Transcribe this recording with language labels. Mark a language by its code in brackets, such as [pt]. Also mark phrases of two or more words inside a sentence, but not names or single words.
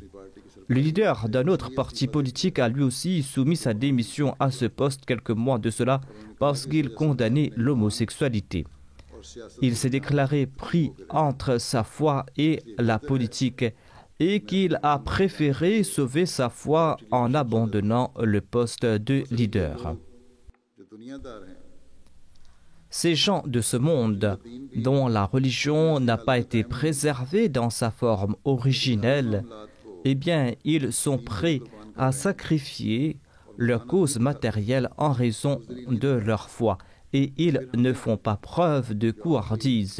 [fr] Le leader d'un autre parti politique a lui aussi soumis sa démission à ce poste quelques mois de cela parce qu'il condamnait l'homosexualité. Il s'est déclaré pris entre sa foi et la politique et qu'il a préféré sauver sa foi en abandonnant le poste de leader. [ur] جو دنیادار ہیں [fr] Ces gens de ce monde, dont la religion n'a pas été préservée dans sa forme originelle, eh bien, ils sont prêts à sacrifier leur cause matérielle en raison de leur foi, et ils ne font pas preuve de couardise.